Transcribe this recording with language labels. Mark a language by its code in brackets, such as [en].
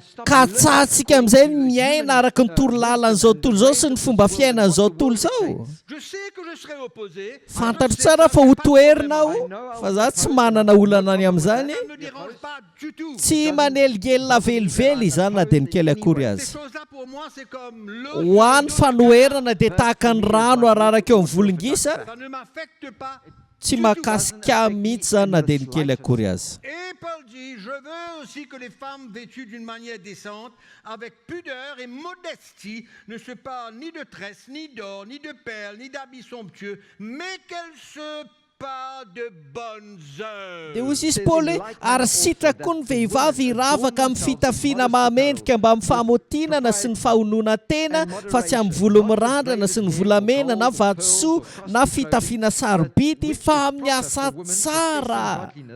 [mg] ka tsahantsika amin'izay miaina araka ny torolalanyizao tontolo izao sy ny fomba fiainan'izao tontolo izao. [fr] Je sais que je serai opposé. [mg] Fantatro tsara fa ho toerinao fa za tsy manana olana any amin'izany. [fr] Ça ne me dérange pas du tout. [mg] Tsy maneligelina velively izany na dia ny kely akory [fr] Ces [mg] azy. [fr] choses-là pour moi c'est comme [mg] Ho an'ny fanoherana dia tahaka ny rano araraka eo amin'ny volongisa, [fr] ça ne m'affecte pas. [mg] tsy mahakasika mihitsy zany na dia ny kely akory azy. [fr] Et Paul dit, je veux aussi que les femmes vêtues d'une manière décente, avec pudeur et modestie, ne se parent ni de tresses, ni d'or, ni de perles, ni d'habits somptueux, mais qu'elles se parent de bonnes œuvres. [mg] Dia hozy izy Paoly hoe ary sitraka koa ny vehivavy hiravaka amin'ny fitafiana mahamendrika mba amin'ny fahamotinana sy ny fahonoana tena fa tsy amin'ny volo mirandrana sy ny volamena na vatosoa na fitafiana sarobidy fa amin'ny asa tsara.